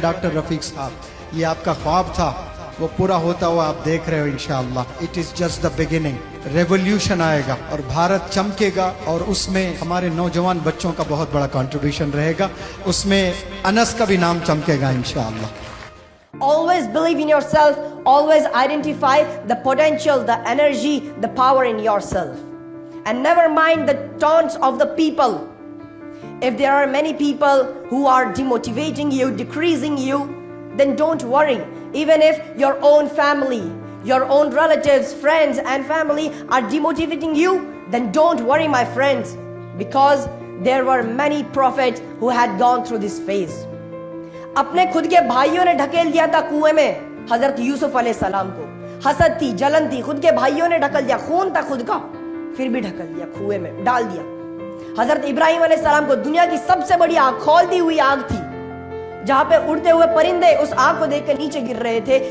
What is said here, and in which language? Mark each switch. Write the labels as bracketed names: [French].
[Urdu] Doctor رفیق صاحب, یہ آپ کا خواب تھا, وہ پورا ہوتا ہوا آپ دیکھ رہے ہو انشاءاللہ. [English] It is just the beginning. [Urdu] Revolution آئے گا اور بھارت چمکے گا, اور اس میں ہمارے نوجوان بچوں کا بہت بڑا کنٹریبیوشن رہے گا. اس میں انس کا بھی نام چمکے گا انشاءاللہ. [English] Always believe in yourself, always identify the potential, the energy, the power in yourself, and never mind the taunts of the people. If there are many people who are demotivating you, decreasing you, then don't worry. Even if your own family, your own relatives, friends and family are demotivating you, then don't worry my friends, because there were many prophets who had gone through this phase. [Urdu] اپنے خود کے بھائیوں نے ڈھکیل دیا تھا کنویں میں حضرت یوسف علیہ السلام کو. حسد تھی, جلن تھی, خود کے بھائیوں نے ڈھکل دیا, خون تھا خود کا, پھر بھی ڈھکل دیا, کنویں میں ڈال دیا. حضرت ابراہیم علیہ السلام کو دنیا کی سب سے بڑی آگ, کھولتی ہوئی آگ تھی, جہاں پہ اڑتے ہوئے پرندے اس آگ کو دیکھ کے نیچے گر رہے تھے.